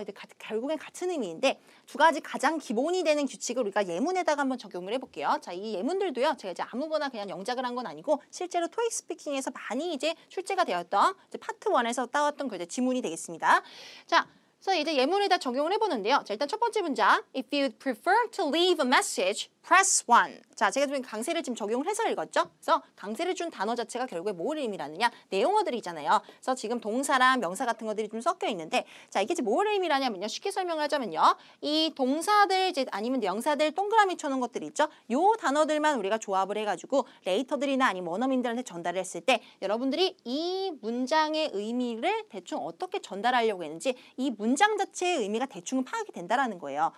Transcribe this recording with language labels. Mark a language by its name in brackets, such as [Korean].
[Korean] 이제 결국엔 같은 의미인데 두 가지 가장 기본이 되는 규칙을 우리가 예문에다가 한번 적용을 해볼게요. 자, 이 예문들도요. 제가 이제 아무거나 그냥 영작을 한 건 아니고 실제로 토익 스피킹에서 많이 이제 출제가 되었던 이제 파트 1에서 따왔던 그 이제 지문이 되겠습니다. 자. 그래서 이제 예문에다 적용을 해보는데요. 자, 일단 첫 번째 문장. [English] If you'd prefer to leave a message, press 1. [Korean] 자, 제가 지금 강세를 지금 적용을 해서 읽었죠. 그래서 강세를 준 단어 자체가 결국에 뭘 의미하느냐? 내용어들이잖아요. 그래서 지금 동사랑 명사 같은 것들이 좀 섞여 있는데, 자, 이게 이제 뭘 의미하냐면요. 쉽게 설명을 하자면요. 이 동사들 이제 아니면 명사들 동그라미 쳐놓은 것들이 있죠. 요 단어들만 우리가 조합을 해가지고 레이터들이나 아니면 원어민들한테 전달을 했을 때 여러분들이 이 문장의 의미를 대충 어떻게 전달하려고 했는지 이 문장 자체의 의미가 대충은 파악이 된다라는 거예요.